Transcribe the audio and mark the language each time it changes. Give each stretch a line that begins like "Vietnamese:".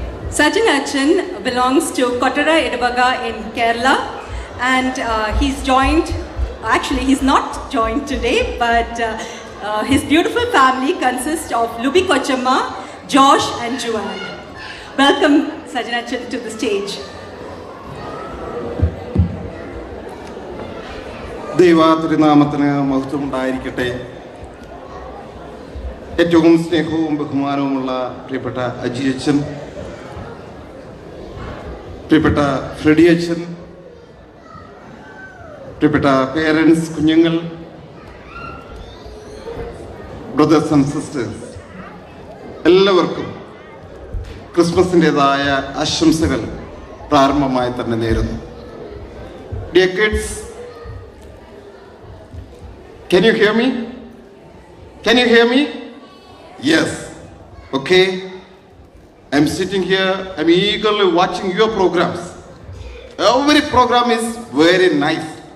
English: Sajan Achan belongs to Kottara Idabaga in Kerala, and he's not joined today, but his beautiful family consists of Lubi Kochama, Josh and Joanne. Welcome Sajan Achan to the stage.
Malayalam: ദൈവത്തിരുനാമത്തിന് മഹത്വം ഉണ്ടായിരിക്കട്ടെ. ഏറ്റവും സ്നേഹവും ബഹുമാനവുമുള്ള പ്രിയപ്പെട്ട അജി അച്ഛൻ, പ്രിയപ്പെട്ട Freddy അച്ഛൻ, പ്രിയപ്പെട്ട parents, കുഞ്ഞുങ്ങൾ, ബ്രദേഴ്സ് ആൻഡ് സിസ്റ്റേഴ്സ്, എല്ലാവർക്കും ക്രിസ്മസിൻ്റെതായ ആശംസകൾ പ്രാരംഭമായി തന്നെ നേരുന്നു.
English: Dear kids, can you hear me? Can you hear me? Yes. Okay. I'm sitting here, I'm eagerly watching your programs. Every program is very nice.